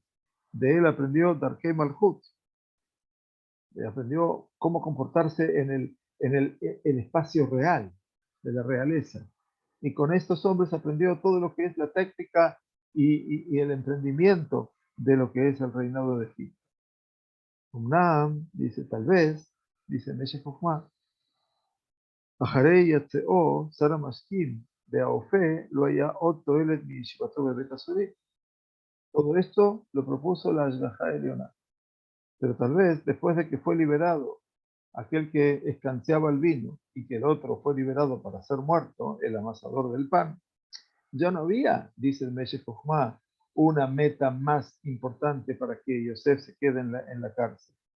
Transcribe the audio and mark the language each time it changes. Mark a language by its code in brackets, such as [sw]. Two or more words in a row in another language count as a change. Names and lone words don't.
[es] De él aprendió [he] דרכי מלכות, [es] aprendió cómo comportarse el espacio real de la realeza. Y con estos hombres aprendió todo lo que es la técnica y el emprendimiento de lo que es el reinado de Egipto. [he] Umnam [es] dice, tal vez, dice [he] Meshech Chochmah, אחרי יצאו שר המשקים והאופה לא היה עוד תועלת מישיבתו בבית הסורים. [es] Todo esto lo propuso la [he] השגחה עליונה. [es] Pero tal vez después de que fue liberado aquel que escanciaba el vino y que el otro fue liberado para ser muerto, el amasador del pan, ya no había, dice el Meshech Chochmah, una meta más importante para que Yosef se quede en la cárcel.